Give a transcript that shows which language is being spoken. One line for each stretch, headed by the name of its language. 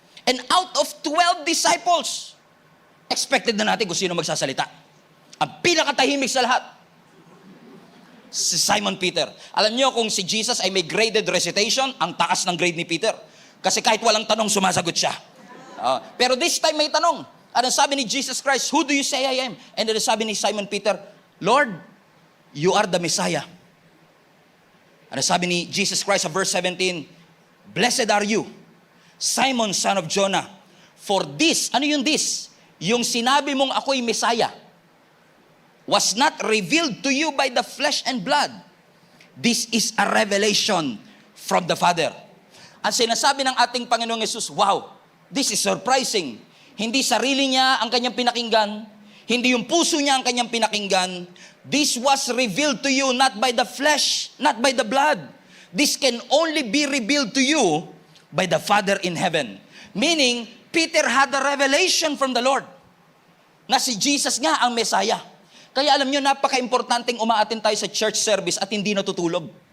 English: And out of 12 disciples,
Filipino: expected na natin kung sino magsasalita. Ang pinakatahimik sa lahat, si Simon Peter. Alam niyo kung si Jesus ay may graded recitation, ang taas ng grade ni Peter. Kasi kahit walang tanong, sumasagot siya. Pero this time may tanong. Ano sabi ni
English: Jesus Christ, who do you say I am? And then
Filipino: sabi ni
English: Simon Peter, Lord, you are the Messiah.
Filipino: Ano sabi ni
English: Jesus Christ sa verse 17, blessed are you, Simon, son of Jonah. For this,
Filipino: ano yung
English: this?
Filipino: Yung sinabi mong ako'y
English: Messiah was not revealed to you by the flesh and blood. This is a revelation from the Father.
Filipino: Ang sinasabi ng ating Panginoong Yesus, wow,
English: this is surprising.
Filipino: Hindi sarili niya ang kanyang pinakinggan, hindi yung puso niya ang kanyang pinakinggan.
English: This was revealed to you not by the flesh, not by the blood. This can only be revealed to you by the Father in heaven. Meaning, Peter had a revelation from the Lord
Filipino: na si Jesus nga ang Messiah. Kaya alam nyo, napaka-importanting umaatin tayo sa church service at hindi natutulog.